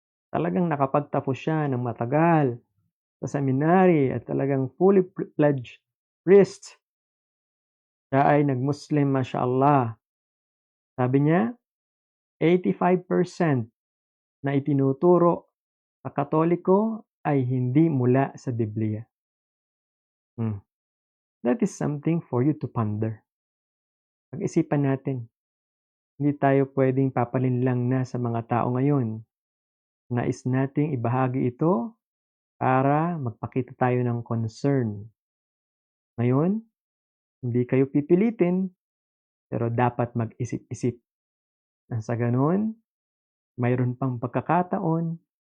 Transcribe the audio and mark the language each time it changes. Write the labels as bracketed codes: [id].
[tl] Talagang nakapagtapos siya ng matagal sa seminary at talagang [en] fully pledged priest. [tl] Siya ay nag-Muslim, mashallah. Sabi niya, 85% na itinuturo sa Katoliko ay hindi mula sa Biblia. [en] That is something for you to ponder. [tl] Pag-isipan natin. Hindi tayo pwedeng papalinlang na sa mga tao ngayon. Nais nating ibahagi ito para magpakita tayo ng concern. Ngayon, hindi kayo pipilitin, pero dapat mag-isip-isip. Nang sa ganun, mayroon pang pagkakataon